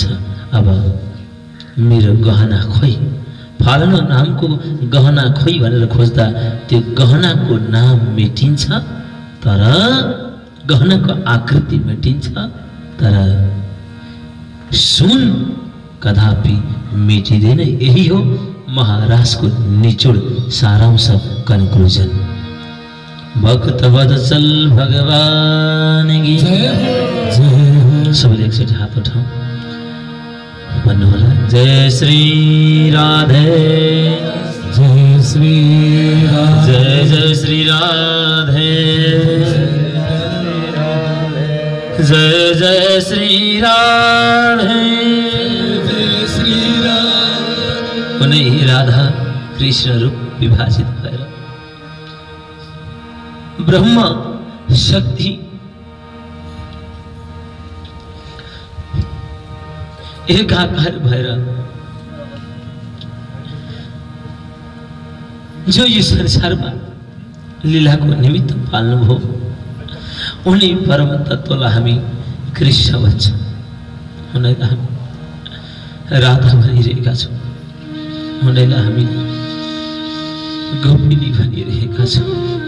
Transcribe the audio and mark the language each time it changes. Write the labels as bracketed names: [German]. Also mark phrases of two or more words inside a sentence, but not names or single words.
[Nepali] अब मेरो गहना खोइ, फलानु नामको गहना खोइ भनेर खोज्दा त्यो गहनाको नाम मेटिन्छ, तर गहनाको आकृति मेटिन्छ, तर सुन कदापि मेटिँदैन। यही हो महाराजको निचोड सारांश, कन्क्लुजन। [Hindi] भक्त वत्सल भगवान की जय। [Nepali] सबैले एकचोटि हात उठाउँ, भन्नुहोला जय श्री राधे, जय श्री राधे, जय जय श्री राधे, जय जय श्री राधे, जय श्री राधे। कुनै राधा कृष्ण रूप विभाजित भएर ब्रह्म शक्ति एकाकार भएर जो यो संसारमा लीलाको निमित्त पाल्नुभयो, उनी परम तत्त्वलाई हामी कृष्ण भन्छौँ, उनीलाई हामी राधा भनिरहेका छौँ, उनीलाई हामी गोपिनी भनिरहेका छौँ।